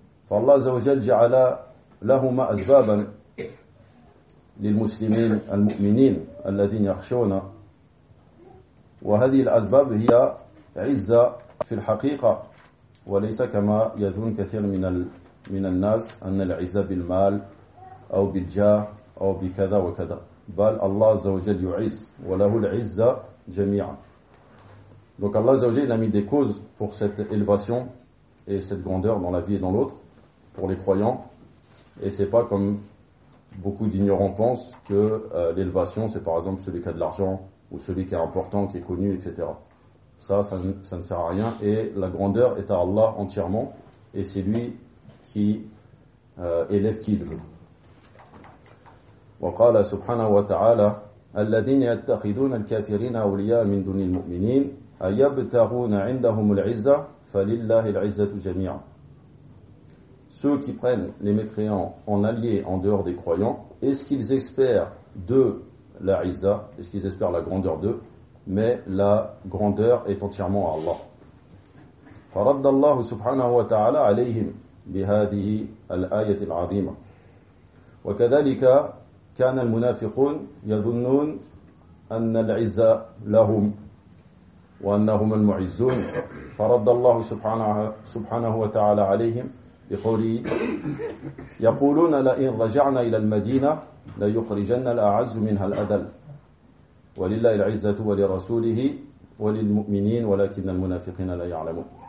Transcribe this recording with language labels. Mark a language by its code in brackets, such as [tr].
[ar] فالله عز وجل جعل لهما أسبابا للمسلمين المؤمنين الذين يخشون وهذه الأسباب هي عزة في الحقيقة وليس كما يظن كثير من الناس أن العزة بالمال أو بالجاه أو بكذا وكذا بل الله عز وجل يعز وله العزة جميعا. [fr] Donc Allah عز وجل a mis des causes pour cette élévation et cette grandeur dans la vie et dans l'autre pour les croyants et c'est pas comme beaucoup d'ignorants pensent que l'élévation, c'est par exemple celui qui a de l'argent ou celui qui est important, qui est connu, etc. Ça ne sert à rien. Et la grandeur est à Allah entièrement. Et c'est lui qui élève qui il veut. [ar] وقال سبحانه وتعالى الذين يتخذون الكافرين أولياء من دون المؤمنين أيبتغون عندهم العزة فلله العزة جميعا. [fr] Ceux qui prennent les mécréants en alliés en dehors des croyants, est-ce qu'ils espèrent de la Izzah, est-ce qu'ils espèrent la grandeur d'eux, mais la grandeur est entièrement à Allah. [ar] فرد الله سبحانه وتعالى عليهم بهذه الآية العظيمة. وكذلك كان المنافقون يظنون أن العزة لهم وأنهم المعزون. فرد الله سبحانه وتعالى عليهم بقوله يقولون لئن رجعنا إلى المدينة ليخرجن الأعز منها الأذل ولله العزة ولرسوله وللمؤمنين ولكن المنافقين لا يعلمون.